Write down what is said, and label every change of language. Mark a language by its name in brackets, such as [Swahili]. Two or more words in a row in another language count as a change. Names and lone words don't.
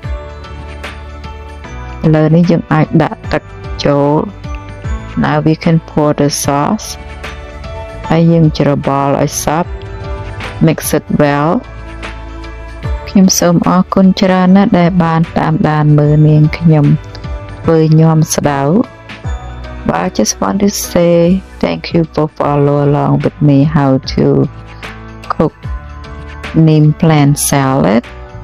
[Khmer] លើនេះយើងអាចដាក់ទឹកចូល [English] now we can pour the sauce [Khmer] ហើយយើងច្របល់ឲ្យសព្វ [English] mix it well [Khmer] ខ្ញុំសូមអរគុណច្រើនណាស់ដែលបានតាមដានមើលនាងខ្ញុំធ្វើញាំស្ដៅ [English] But I just want to say thank you for follow along with me how to cook neem plant salad